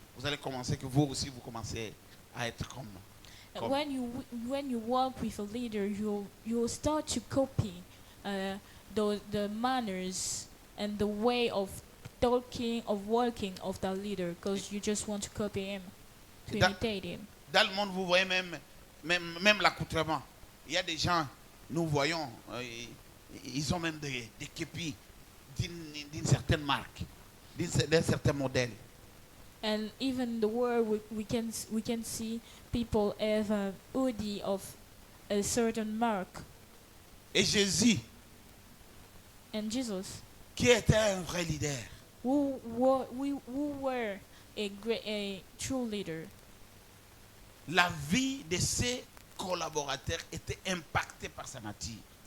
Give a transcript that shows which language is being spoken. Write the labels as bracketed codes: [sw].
[fr] Vous allez commencer que vous aussi, vous commencez à être comme. [en] when you walk with a leader, you'll start to copy the manners and the way of talking, of walking of that leader, because you just want to copy him, to imitate him. [fr] Dans le monde, vous voyez même l'accoutrement. Il y a des gens, nous voyons, ils ont même des képis d'une certaine marque, d'un certain modèle. [en] And even in the world, we can see people have a hoodie of a certain mark. [fr] Et Jésus, [en] And Jesus, [fr] qui était un vrai leader, [en] who were a true leader, [fr] la vie de ses collaborateurs était impactée par sa nature.